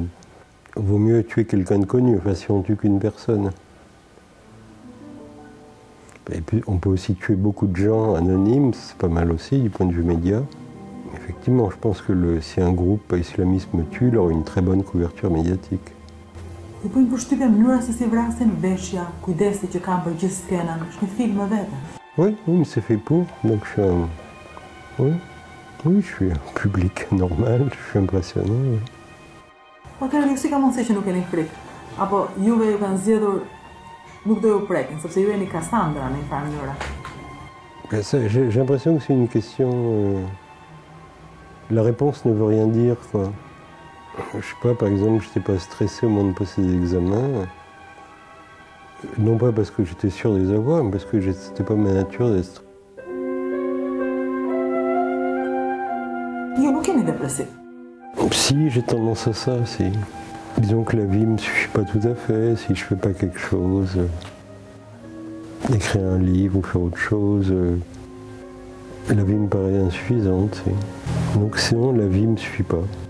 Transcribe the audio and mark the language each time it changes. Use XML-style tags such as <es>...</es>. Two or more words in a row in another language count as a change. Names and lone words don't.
<fr>Vaut mieux tuer quelqu'un de connu, enfin si on tue qu'une personne. Et puis on peut aussi tuer beaucoup de gens anonymes, c'est pas mal aussi du point de vue média. Effectivement, je pense que si un groupe islamiste me tue, il aura une très bonne couverture médiatique.</fr> <sq>Ju bëjnë përshtypje mënyra se si vrasin, veshja, kujdesi që kanë për gjithë skenën, është një film vetë.</sq> <fr>Oui, mais c'est fait pour, donc je suis un... Oui, je suis un public normal, je suis impressionné. Oui.</fr> <sq>Atëherë, ju si ka mundësi që nuk keni frikë? Apo juve ju kanë zgjedhur nuk do ju prekin, sepse ju jeni Cassandra në një farë mënyra?</sq> <fr>J'ai l'impression que c'est une question... La réponse ne veut rien dire, quoi. Je sais pas, par exemple, je n'étais pas stressé au moment de passer des examens. Non pas parce que j'étais sûr de les avoir, mais parce que c'était pas ma nature d'être.</fr> <sq>Ju nuk jeni dépressif?</sq> <fr>Si, j'ai tendance à ça, si. Disons que la vie me suffit pas tout à fait, si je fais pas quelque chose, écrire un livre ou faire autre chose, la vie me paraît insuffisante. Si. Donc sinon, la vie me suffit pas.</fr>